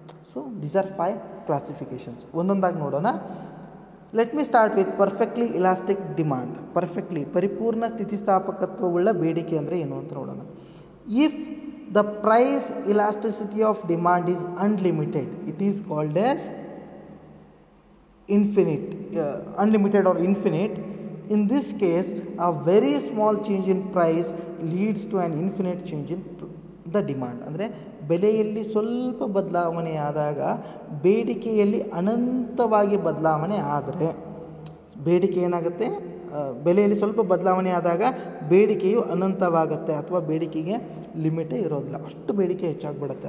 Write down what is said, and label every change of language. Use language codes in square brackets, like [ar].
[en] So these are 5 classifications. [kn] ಒಂದೊಂದಾಗಿ ನೋಡೋಣ. [en] Let me start with perfectly elastic demand. [kn] ಪರಿಪೂರ್ಣ ಸ್ಥಿತಿಸ್ಥಾಪಕತ್ವವುಳ್ಳ ಬೇಡಿಕೆ ಅಂದರೆ ಏನು ಅಂತ ನೋಡೋಣ. [en] If the price elasticity of demand is unlimited, it is called as infinite, unlimited or infinite. In this case, a very small change in price leads to an infinite change in the demand. [kn] ಅಂದರೆ ಬೆಲೆಯಲ್ಲಿ ಸ್ವಲ್ಪ ಬದಲಾವಣೆಯಾದಾಗ ಬೇಡಿಕೆಯಲ್ಲಿ ಅನಂತವಾಗಿ ಬದಲಾವಣೆ ಆದರೆ, ಬೇಡಿಕೆ ಏನಾಗುತ್ತೆ, ಬೆಲೆಯಲ್ಲಿ ಸ್ವಲ್ಪ ಬದಲಾವಣೆ ಆದಾಗ ಬೇಡಿಕೆಯು ಅನಂತವಾಗುತ್ತೆ ಅಥವಾ ಬೇಡಿಕೆಗೆ ಲಿಮಿಟೇ ಇರೋದಿಲ್ಲ, ಅಷ್ಟು ಬೇಡಿಕೆ ಹೆಚ್ಚಾಗ್ಬಿಡುತ್ತೆ.